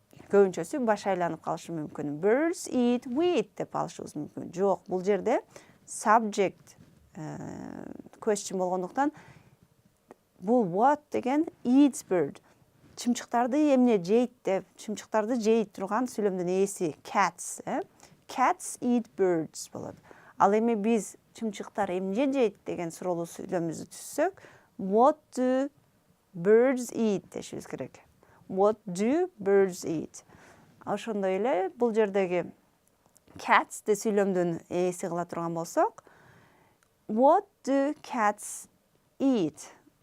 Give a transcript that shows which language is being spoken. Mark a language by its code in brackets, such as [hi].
[ky] Көбүнчөсү баш айланып калышы мүмкүн. [en] Birds eat wheat [ky] деп алышыбыз мүмкүн. Жок, бул жерде subject question болгондуктан бул what деген [en] eats bird. [ky] Чымчыктарды эмне жейт деп, чымчыктарды жейт турган сүйлөмдүн ээси cats. [en] Cats eat birds болот. [ky] Ал эми биз чымчыктар эмне жейт деген суроолуу сүйлөмүбүздү түзсөк, [en] what do birds eat [ky] дешибиз керек. [en] What do birds eat? [ky] Ошондой эле бул жердеги cats де сүйлөмдүн ээси кыла турган болсок, [en] what do cats eat?